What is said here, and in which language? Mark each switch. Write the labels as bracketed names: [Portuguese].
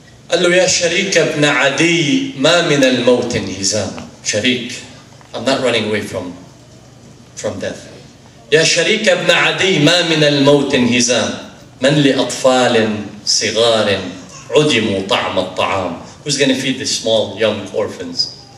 [Arabic] قال له يا شريك ابن عدي ما من الموت انهزام. [English] Sharik, I'm not running away from death. [Arabic] يا شريك ابن عدي ما من الموت انهزام. من لأطفال صغار عدموا طعم الطعام. [English] Who's going to feed the small young orphans?